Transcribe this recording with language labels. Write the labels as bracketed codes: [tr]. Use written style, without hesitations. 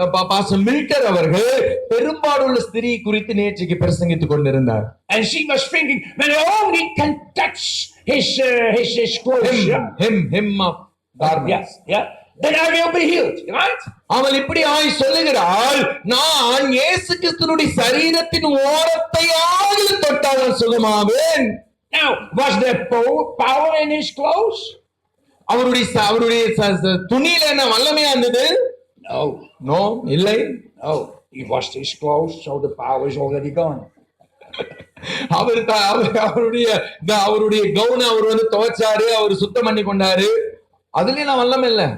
[ta] Pastor மில்டர் அவர்கள் பெரும்பாடுள்ள ஸ்திரீ குறித்து நேற்றுக்கு பிரசங்கித்துக் கொண்டிருந்தார். [en] And she was thinking, when I only can touch his clothes, hem of garments. yeah, then I will be healed, right? [ta] அவள் இப்படி சொல்லுகிறாள், நான் இயேசு கிறிஸ்துவினுடைய சரீரத்தின் ஓரத்தையாவது தொட்டால் சுகமாவேன். [en] Now, was there power in his clothes? [ta] அவருடைய துணியில என்ன வல்லமையா இருந்தது? [en] No, [ta] இல்லை. [en] no. He washed his clothes, so the power is already gone. [ta] அவருடைய கவுன அவர் துவைச்சாரு, அவர் சுத்தம் பண்ணி கொண்டாரு, அதுல வல்லமை இல்ல.